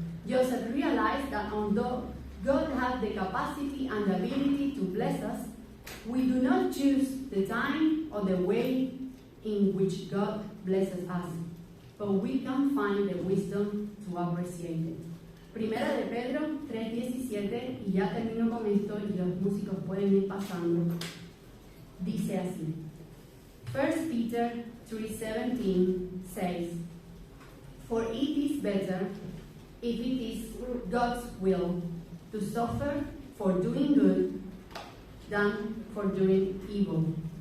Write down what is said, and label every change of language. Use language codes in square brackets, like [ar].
[en] Joseph realized that although God has the capacity and the ability to bless us, we do not choose the time or the way in which God blesses us, but we can find the wisdom to appreciate it. [es] Primera de Pedro 3:17, y ya termino con esto y los músicos pueden ir pasando. Dice así: [en] 1 Peter 3:17 says, For it is better, if it is God's will, to suffer for doing good than for doing evil.